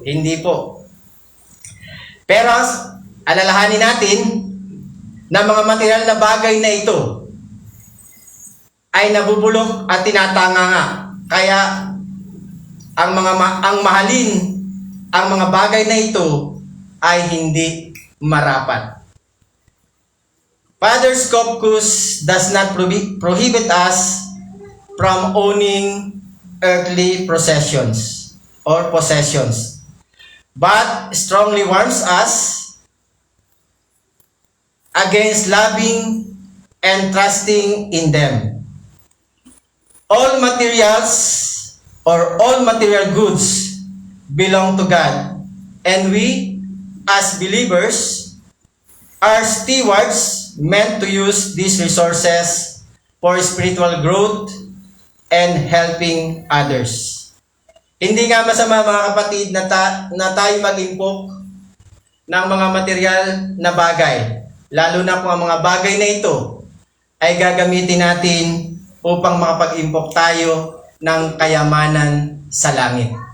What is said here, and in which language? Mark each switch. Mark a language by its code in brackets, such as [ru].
[tl] Hindi po. Pero alalahanin natin na mga material na bagay na ito ay nabubulok at tinatanga nga. Kaya ang mahalin ang mga bagay na ito ay hindi marapat. [en] Father Scopus does not prohibit us from owning earthly possessions, but strongly warns us against loving and trusting in them. All materials or all material goods belong to God, and we, as believers, are stewards meant to use these resources for spiritual growth and helping others. [tl] Hindi nga masama mga kapatid na tayo mag-impok ng mga material na bagay, lalo na kung ang mga bagay na ito ay gagamitin natin upang makapag-impok tayo ng kayamanan sa langit.